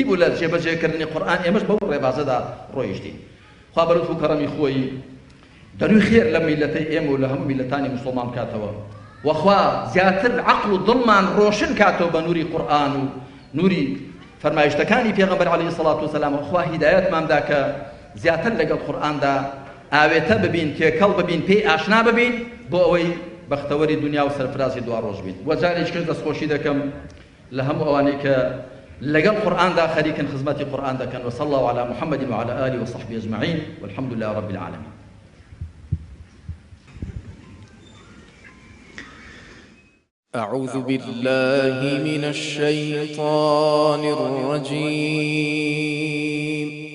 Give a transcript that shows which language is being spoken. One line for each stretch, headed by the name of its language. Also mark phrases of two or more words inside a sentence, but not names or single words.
Central Kurdish: بوو لە جێبەجێکردنی قورئان ئێمەش بەو ڕێبازەدا ڕۆیشتین خوا بەلوتف و کەڕەمی خۆی دەروی خێر لە میلەتەی ئێمە و لە هەموو میلەتانی موسڵمان بکاتەوە وەخوا زیاتر عەقڵ و دڵمان ڕۆشن کاتەوە بە نووری قورئان و نووری فەرمایشتەکانی پێغەمبەر
Arabic: عەلەیهی سەڵات وسەلام
Central Kurdish: خوا هیدایەتماندا کە زیاتر لەگەڵ قورئاندا ئاوێتە ببین تێکەڵ ببین پێی ئاشنا ببین بۆ ئەوەی بەختەوەری دنیا و سەرفرازی دوا ڕۆژ بین. وە جارێک کرد دەستخۆشی دەکەم لە هەموو ئەوانەی کە لەگەڵ قورئاندا خەریکن خزمەتی قورئان دەکەن.
Arabic: وصلى الله على محمد وعلى آله وصحبه أجمعين والحمد لله رب العالمين. أعوذ بالله من الشيطان الرجيم.